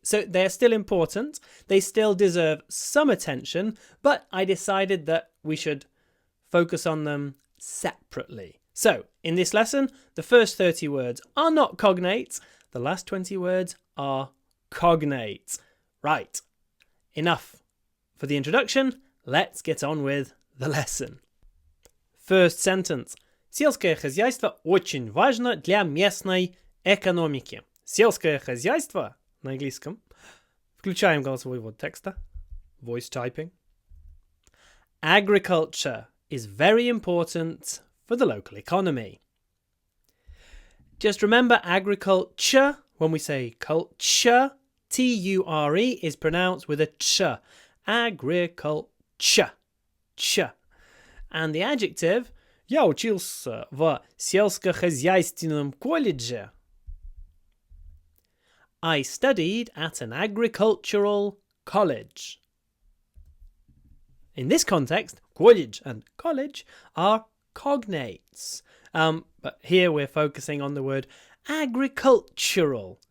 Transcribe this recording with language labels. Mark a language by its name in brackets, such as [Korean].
[English] So they're still important. They still deserve some attention, but I decided that we should focus on them separately. So in this lesson, the first 30 words are not cognates. The last 20 words are cognates. Right. Enough for the introduction. Let's get on with the lesson. First sentence. [Russian] Сельское хозяйство очень важно для местной экономики. Сельское хозяйство на английском. Включаем голосовой ввод текста. [English] Voice typing. Agriculture is very important for the local economy. Just remember agriculture, when we say culture, T-U-R-E is pronounced with a ch. Agriculture. Ch. And the adjective, [Russian] я учился в сельскохозяйственном колледже. [English] I studied at an agricultural college. In this context, college and college are cognates. But here we're focusing on the word agricultural.